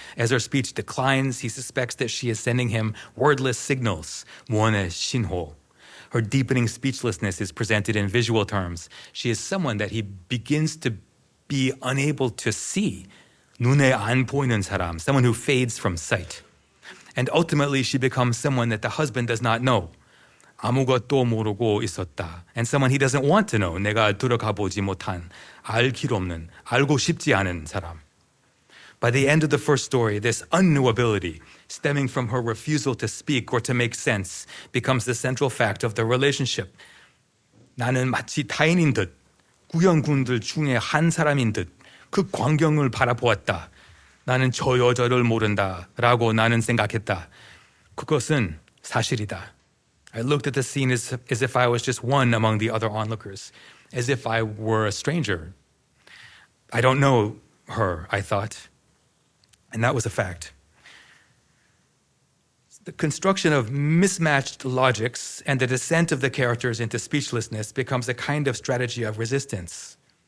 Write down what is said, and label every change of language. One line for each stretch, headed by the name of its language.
English: As her speech declines, he suspects that she is sending him wordless signals,
Korean: 무언의 신호.
English: Her deepening speechlessness is presented in visual terms. She is someone that he begins to be unable to see.
Korean: 눈에 안 보이는 사람,
English: someone who fades from sight. And ultimately, she becomes someone that the husband does not know.
Korean: 아무것도 모르고 있었다.
English: And someone he doesn't want to know.
Korean: 내가 들어가 보지 못한, 알 길 없는, 알고 싶지 않은 사람.
English: By the end of the first story, this unknowability, stemming from her refusal to speak or to make sense, becomes the central fact of the relationship.
Korean: 나는 마치 타인인 듯, 구경꾼들 중에 한 사람인 듯, 그 광경을 바라보았다. 나는 저 여자를 모른다라고 나는 생각했다. 그것은 사실이다.
English: I looked at the scene as if I was just one among the other onlookers, as if I were a stranger. I don't know her, I thought. And that was a fact. The construction of mismatched logics and the descent of the characters into speechlessness becomes a kind of strategy of resistance.